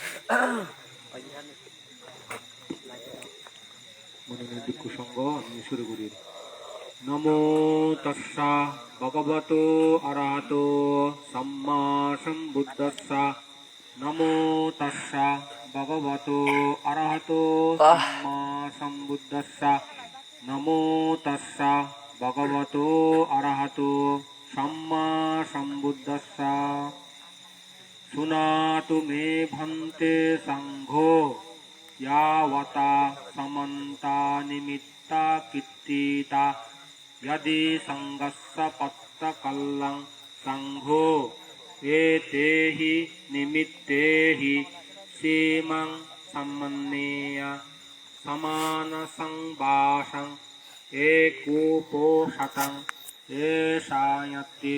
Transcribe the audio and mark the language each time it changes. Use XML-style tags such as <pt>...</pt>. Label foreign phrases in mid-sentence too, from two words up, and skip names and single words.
<bn>মনোনীত ভিক্ষু সংঘ আমি শুরু করি।</bn> <pi>নমো তস্সা ভগবতো অরহতো সম্মা সম্বুদ্ধস্সা। নমো তস্সা ভগবতো অরহতো সম্মা সম্বুদ্ধস্সা। নমো তস্সা ভগবতো অরহতো সম্মা সম্বুদ্ধস্সা। শুনাতু মে ভন্তে সংঘো यावता समन्ता निमित्ता कित्तिता यदि संगस्स पत्तकल्लं संघो एतेहि निमित्तेहि सीमं सम्मन्नेय समानसंभाषं एकोपोषतं एषायति।</pi>